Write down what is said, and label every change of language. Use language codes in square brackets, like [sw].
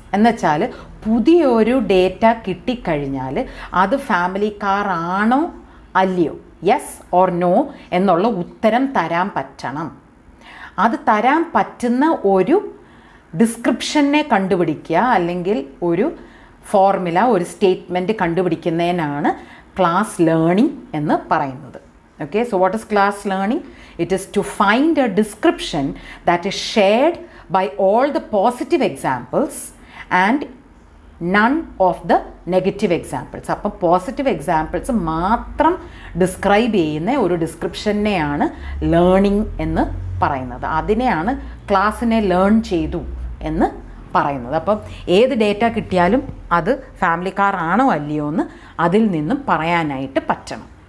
[ml] എന്നുവെച്ചാൽ പുതിയൊരു ഡേറ്റ കിട്ടിക്കഴിഞ്ഞാൽ അത് ഫാമിലി കാർ ആണോ അല്ലയോ, [en] yes or no [ml] എന്നുള്ള ഉത്തരം തരാൻ പറ്റണം. അത് തരാൻ പറ്റുന്ന ഒരു ഡിസ്ക്രിപ്ഷനെ കണ്ടുപിടിക്കുക, അല്ലെങ്കിൽ ഒരു ഫോർമുല, ഒരു സ്റ്റേറ്റ്മെൻറ്റ് കണ്ടുപിടിക്കുന്നതിനാണ് ക്ലാസ് ലേണിംഗ് എന്ന് പറയുന്നത്. [en] Okay, so what is class learning? It is to find a description that is shared by all the positive examples and none of the negative examples. [ml] അപ്പോൾ പോസിറ്റീവ് എക്സാമ്പിൾസ് മാത്രം describe ചെയ്യുന്ന ഒരു ഡിസ്ക്രിപ്ഷനെയാണ് learning എന്ന് പറയുന്നത്. അതിനെയാണ് ക്ലാസ്സിനെ ലേൺ ചെയ്തു എന്ന് പറയുന്നത്. അപ്പം ഏത് ഡേറ്റ കിട്ടിയാലും അത് ഫാമിലി കാർ ആണോ അല്ലയോ എന്ന് അതിൽ നിന്നും പറയാനായിട്ട് പറ്റണം.